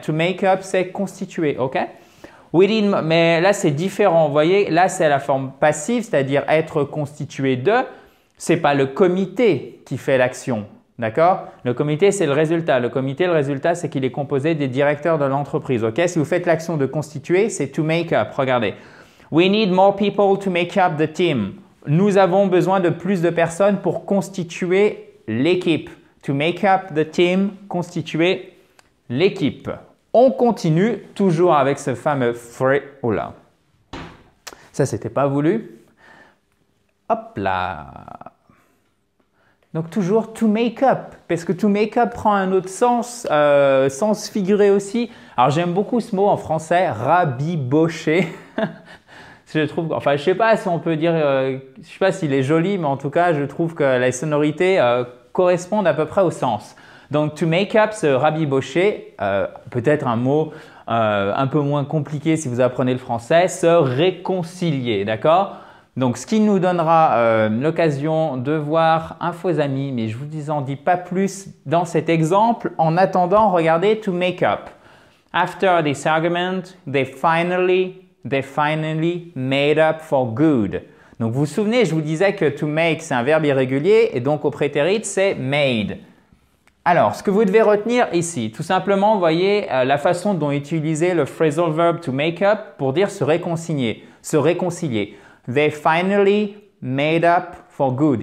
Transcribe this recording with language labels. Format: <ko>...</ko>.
<fr>To make up, c'est constituer, ok? Mais là, c'est différent. Vous voyez, là, c'est la forme passive, c'est-à-dire être constitué de. Ce n'est pas le comité qui fait l'action, d'accord? Le comité, c'est le résultat. Le comité, le résultat, c'est qu'il est composé des directeurs de l'entreprise, ok? Si vous faites l'action de constituer, c'est to make up. Regardez.</fr> <en>We need more people to make up the team.</en> <fr>Nous avons besoin de plus de personnes pour constituer l'équipe.</fr> <en>To make up the team,</en> <fr>constituer l'équipe. On continue toujours avec ce fameux phrase. Oh là, ça c'était pas voulu. Hop là. Donc toujours to make up, parce que to make up prend un autre sens, sens figuré aussi. Alors j'aime beaucoup ce mot en français, rabibocher. Je trouve, enfin, je sais pas si on peut dire, je sais pas s'il est joli, mais en tout cas, je trouve que les sonorités correspondent à peu près au sens. Donc, to make up, se rabibocher, peut-être un mot un peu moins compliqué si vous apprenez le français, se réconcilier, d'accord? Donc, ce qui nous donnera l'occasion de voir un faux ami, mais je vous en dis pas plus dans cet exemple. En attendant, regardez to make up.</fr> <en>After this argument, they finally made up for good.</en> <fr>Donc, vous vous souvenez, je vous disais que to make, c'est un verbe irrégulier et donc au prétérit, c'est made. Alors, ce que vous devez retenir ici, tout simplement, vous voyez la façon dont utiliser le phrasal verb to make up pour dire se réconcilier. Se réconcilier.</fr> <en>They finally made up for good.</en>